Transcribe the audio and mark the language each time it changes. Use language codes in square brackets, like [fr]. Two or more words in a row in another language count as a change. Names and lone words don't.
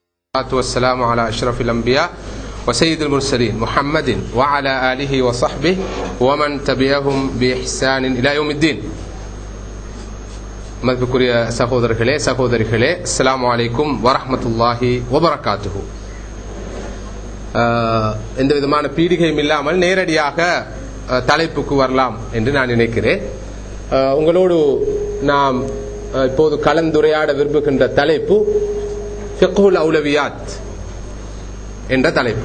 [ar] والسلام على أشرف الأنبياء وسيد المرسلين محمد وعلى آله وصحبه ومن تبعهم بإحسان إلى يوم الدين. [ta] மதிப்புக்குரிய சகோதரிகளே [ar] السلام عليكم ورحمة الله وبركاته. [ta] எந்த விதமான பீடிகையும் இல்லாமல் நேரடியாக தலைப்புக்கு வரலாம் என்று நான் நினைக்கிறேன். உங்களோடு நாம் இப்போது கலந்துரையாட விரும்புகின்ற தலைப்பு [ar] فقه الأولويات [ta] என்ற தலைப்பு.